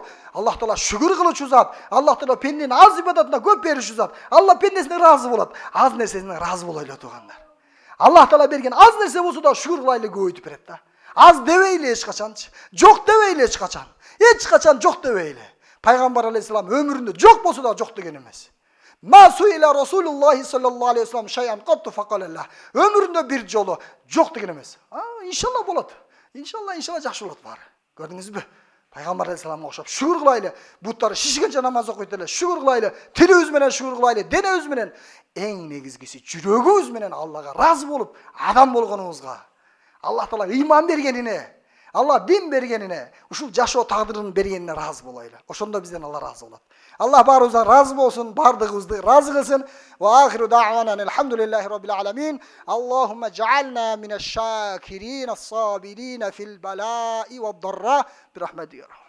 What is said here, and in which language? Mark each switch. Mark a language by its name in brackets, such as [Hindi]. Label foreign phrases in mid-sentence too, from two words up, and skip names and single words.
[Kyrgyz] Аллах Таала шүгүр кылычу зат. Аллах Таала пенденин аз ибадатына көп бериши зат. Алла пендесине разы болот. Аз нерсесине разы болойлу туугандар. Аллах Таала берген аз нерсе болсо да шүгүр кылайлы көбөйтүп берет да. Аз дебейли эч качанчы. Жок дебейли эч качан. Эч качан жок дебейли. Пайгамбар алейхиссалам өмүрүндө жок болсо да жок деген эмес. [Arabic] ما سئل رسول الله صلى الله عليه وسلم شيئا قط فقال لا. [Kyrgyz] Өмүрүндө бир жолу жок деген эмес. Иншалла болот. Иншалла жакшы болот баары. Көрдүңүзбү? Пайгамбар алейхиссаламга окшоп шүгүр кылайлы. Буттары шишигенче намаз окуйт эле. Шүгүр кылайлы. Тилибиз менен шүгүр кылайлы. Денебиз менен. Эң негизгиси жүрөгүбүз менен Аллага разы болуп, адам болгонубузга. Аллах Таала ыйман бергенине, Алла дин бергенине, ушул жашоо тагдырын бергенине разы болойлу. Ошондо бизден Алла разы болот. Аллах баарыбыздан разы болсун, бардыгыбызды разы кылсын. [Arabic] وآخر دعوانا الحمد لله رب العالمين اللهم اجعلنا من الشاكرين الصابرين في البلاء والضراء برحمتك.